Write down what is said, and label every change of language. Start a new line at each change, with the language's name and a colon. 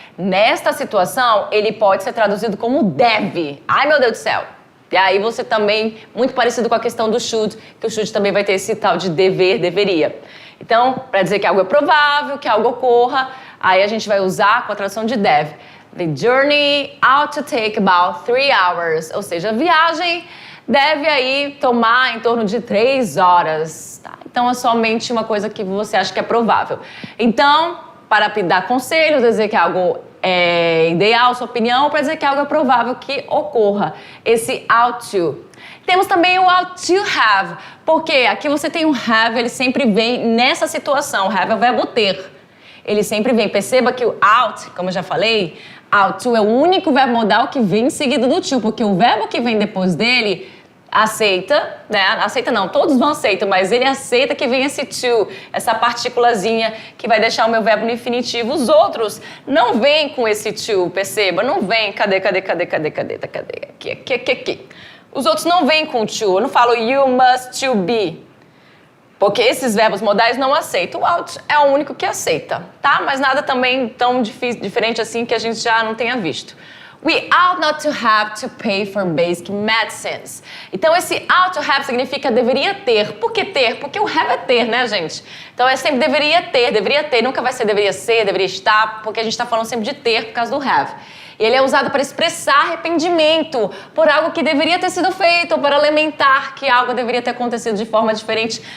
Portuguese: Nesta situação, ele pode ser traduzido como deve. Ai, meu Deus do céu. E aí você também, muito parecido com a questão do should, que o should também vai ter esse tal de dever, deveria. Então, para dizer que algo é provável, que algo ocorra, aí a gente vai usar com a tradução de deve.
English: The journey ought to take about 3 hours.
Portuguese: Ou seja, a viagem deve aí tomar em torno de 3 horas. Tá? Então, é somente uma coisa que você acha que é provável. Então, para dar conselhos, dizer que algo é ideal, sua opinião, para dizer que algo é provável que ocorra. Esse ought to. Temos também o ought to have, porque aqui você tem um have, ele sempre vem nessa situação. Have é o verbo ter. Ele sempre vem. Perceba que o ought, como eu já falei, ought to é o único verbo modal que vem seguido do to, porque o verbo que vem depois dele aceita, né? Aceita não, todos vão aceitar, mas ele aceita que vem esse to, essa partículazinha que vai deixar o meu verbo no infinitivo. Os outros não vêm com esse to, perceba, não vem. Cadê? Aqui. Os outros não vêm com to. Eu não falo
English: you must to be,
Portuguese: porque esses verbos modais não aceitam. O ought é o único que aceita, tá? Mas nada também tão diferente assim que a gente já não tenha visto.
English: We ought not to have to pay for basic medicines.
Portuguese: Então, esse ought to have significa deveria ter. Por que ter? Porque o have é ter, né, gente? Então, é sempre deveria ter. Nunca vai ser deveria ser, deveria estar, porque a gente está falando sempre de ter por causa do have. E ele é usado para expressar arrependimento por algo que deveria ter sido feito ou para lamentar que algo deveria ter acontecido de forma diferente.